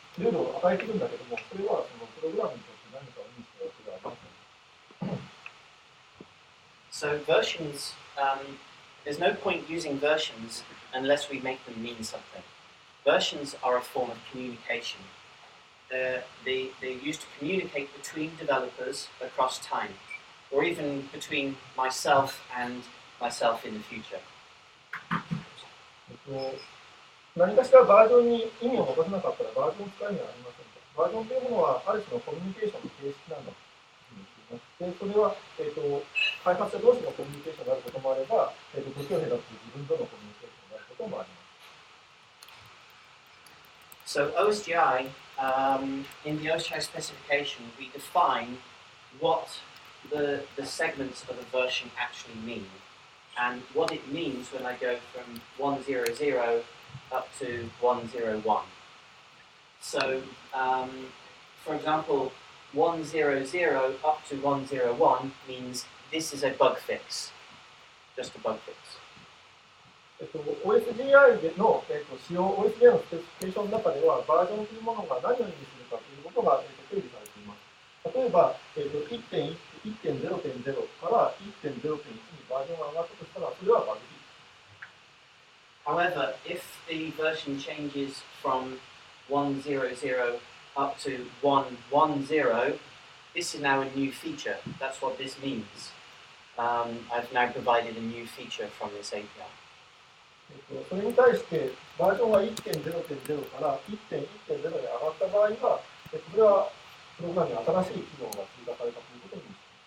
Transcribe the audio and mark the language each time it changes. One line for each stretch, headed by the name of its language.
Japanese: ルールを与えているんだけども、それはそのプログラムにとって何かを意味するわけではありません。
English: So versions, there's no point using versions unless we make them mean something. Versions are a form of communication. They're used to communicate between developers across time, or even between myself and myself in the future.
Japanese: 何かしらバージョンに意味を持たせなかったらバージョンを使う意味はありません。バージョンというものはある種のコミュニケーションの形式なんだというふうに言っています。で、それは、開発者同士のコミュニケーションであることもあれば、部署兵だと自分とのコミュニケーションであることもあります。
English: So OSGi, in the OSGi specification, we define what the segments of a version actually mean, and what it means when I go from 100 up to 101. So, for example, 100 up to 101 means this is a bug fix, just a bug fix.
Japanese: OSGi の、使用 OSGi のスペシフィケーションの中ではバージョンというものが何を意味するかということが、定義されています。例えば、1.0.0 から 1.0.1 にバージョンが上がったとしたら、それはバグフィックス。
English: However, if the version changes from 100 up to 110, this is now a new feature. That's what this means. I've now provided a new feature from this API.
Japanese: それに対してバージョンが 1.0.0 から 1.1.0 に上がった場合は、それはプログラムに新しい機能が追加されたということになります。